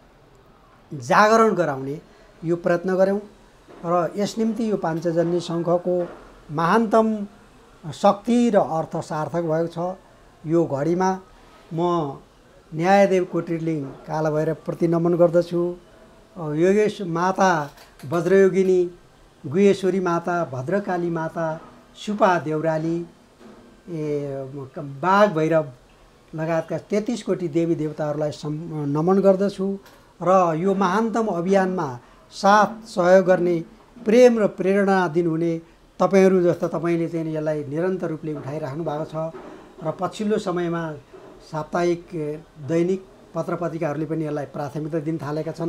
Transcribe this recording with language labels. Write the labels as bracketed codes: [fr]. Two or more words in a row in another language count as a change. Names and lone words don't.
[ne] जागरण गराउने यो प्रयत्न गऱ्यौँ र यस निम्ति यो पाञ्चजन्य शङ्खको महानतम शक्ति र अर्थ सार्थक भएको छ। यो घडीमा म न्यायदेव कोटिलिङ कालभैरवप्रति नमन गर्दछु। योगेश माता वज्रयोगिनी, गुह्यश्वरी माता, भद्रकाली माता, सुपा देउराली, बाघ भैरव लगायतका 33 कोटी देवी देवताहरूलाई नमन गर्दछु र यो महानतम अभियानमा साथ सहयोग गर्ने, प्रेम र प्रेरणा दिनुहुने तपाईँहरू जस्ता तपाईँले चाहिँ यसलाई निरन्तर रूपले उठाइराख्नु भएको छ र पछिल्लो समयमा साप्ताहिक दैनिक पत्रपत्रिकाहरूले पनि यसलाई प्राथमिकता दिन थालेका छन्।